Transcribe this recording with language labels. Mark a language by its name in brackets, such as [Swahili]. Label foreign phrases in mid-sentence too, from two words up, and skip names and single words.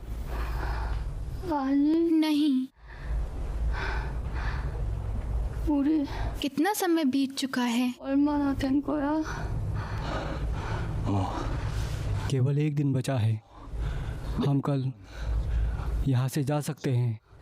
[Hindi] नहीं। [Korean] 우리 [Hindi] कितना समय बीत चुका है? [Korean] 얼마나 된 거야? [Hindi] केवल एक दिन बचा है। हम कल यहाँ से जा सकते हैं।